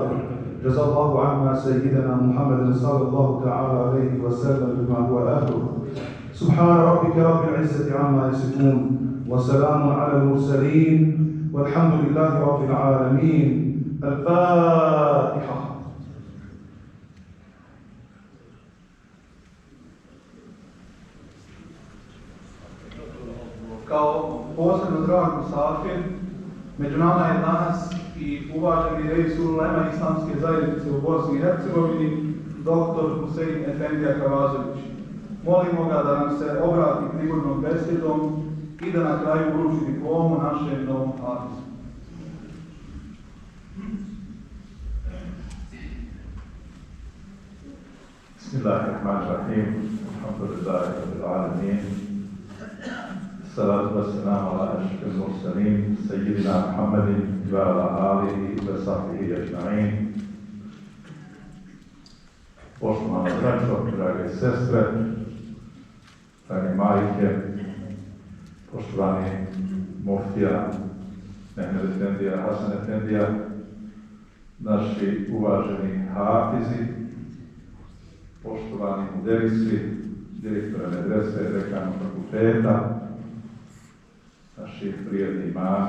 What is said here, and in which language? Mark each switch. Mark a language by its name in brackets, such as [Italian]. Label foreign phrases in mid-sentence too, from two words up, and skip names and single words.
[Arabic] جزا الله عنا سيدنا محمد صلى الله تعالى عليه وسلم بما هو أهله. سبحان ربك رب العزة عما يصفون وسلام على المرسلين والحمد لله رب العالمين. الفاتحة. [Bosnian] Kao posebno drag musafir, među nama je danas i uvaženi reis ulema islamske zajednice u Bosni i Hercegovini, dr. Husein Efendija Kavazović. Molimo ga da nam se obrati prigodnom besedom i da na kraju uruči diplomu našem novom hafizu. [Arabic] Bismillahirrahmanirrahim. الحمد لله رب العالمين. الصلاة والسلام على أشرف المرسلين سيدنا محمد وعلى آله وصحبه أجمعين. [Bosnian] Poštovana braćo, drage sestre, drage majke, poštovani muftija Mehmed Efendija, Hasan Efendija, naši uvaženi hafizi, poštovani muderisi, direktora medrese, dekana fakulteta, naši prijatelji imami.